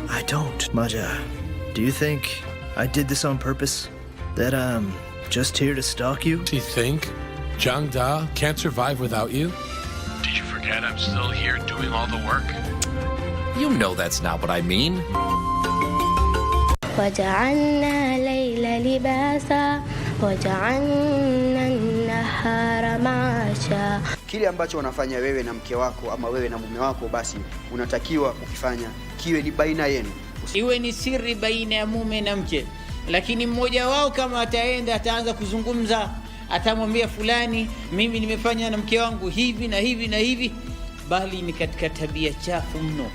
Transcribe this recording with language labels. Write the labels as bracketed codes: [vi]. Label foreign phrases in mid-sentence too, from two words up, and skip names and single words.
[en] I don't, Maja. Do you think I did this on purpose? That I'm just here to stalk you? Do you think Zhang Da can't survive without you? Did you forget I'm still here doing all the work? You know that's not what I mean. [ar] وجعلنا الليل لباسا وجعلنا النهار معاشا. [sw] Kile ambacho unafanya wewe na mke wako ama wewe na mume wako, basi unatakiwa ukifanya kiwe ni baina yenu, iwe ni siri baina ya mume na mke. Lakini mmoja wao kama ataanza kuzungumza, atamwambia fulani, mimi nimefanya na mke wangu hivi na hivi na hivi, bali ni katika tabia chafu mno.